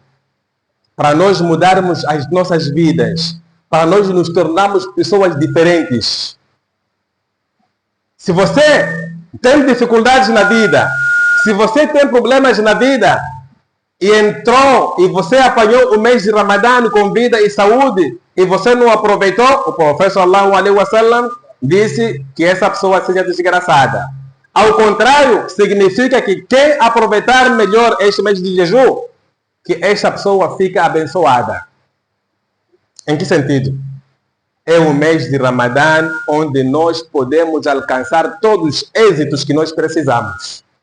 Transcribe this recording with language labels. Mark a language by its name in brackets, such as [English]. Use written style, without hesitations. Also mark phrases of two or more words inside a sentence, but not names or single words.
[Portuguese] Para nós mudarmos as nossas vidas, para nós nos tornarmos pessoas diferentes. Se você tem dificuldades na vida, se você tem problemas na vida, e entrou e você apanhou o mês de Ramadã com vida e saúde, e você não aproveitou, o profeta [Arabic] صلى الله عليه وسلم [Portuguese] disse que essa pessoa seja desgraçada. Ao contrário, significa que quem aproveitar melhor este mês de jejum, que esta pessoa fica abençoada. Em que sentido? É um mês de Ramadã onde nós podemos alcançar todos os êxitos que nós precisamos.